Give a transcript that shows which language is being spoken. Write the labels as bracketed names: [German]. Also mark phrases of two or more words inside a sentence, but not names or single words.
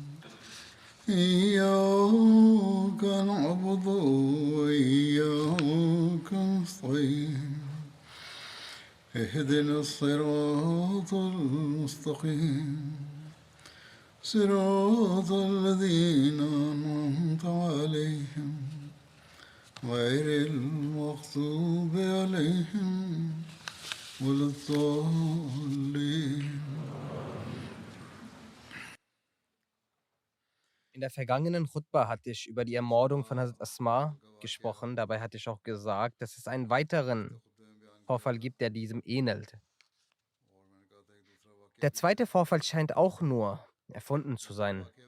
[Arabic] إياك نعبد وإياك نستعين اهدنا الصراط المستقيم صراط الذين أنعمت عليهم غير المغضوب عليهم ولا الضالين. [German] In der vergangenen Chutba hatte ich über die Ermordung von Hazrat Asma gesprochen. Dabei hatte ich auch gesagt, dass es einen weiteren Vorfall gibt, der diesem ähnelt. Der zweite Vorfall scheint auch nur erfunden zu sein.